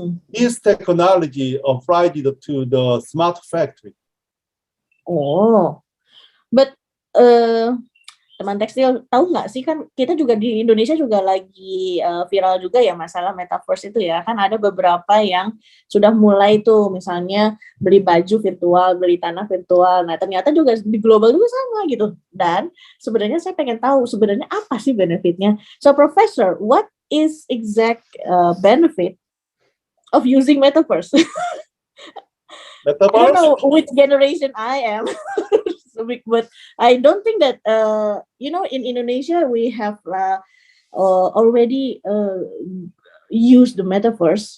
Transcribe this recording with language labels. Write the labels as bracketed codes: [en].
[en] This technology applied to the smart factory. [id] Oh, [en] but [id] teman tekstil tahu nggak sih, kan kita juga di Indonesia juga lagi viral juga ya masalah metaverse itu ya, kan ada beberapa yang sudah mulai tuh misalnya beli baju virtual, beli tanah virtual. Nah ternyata juga di global juga sama gitu. Dan sebenarnya saya pengen tahu sebenarnya apa sih benefitnya. [en] So Professor, what is exact benefit of using metaverse? I don't know which generation I am. But I don't think that in Indonesia we have already used the metaverse.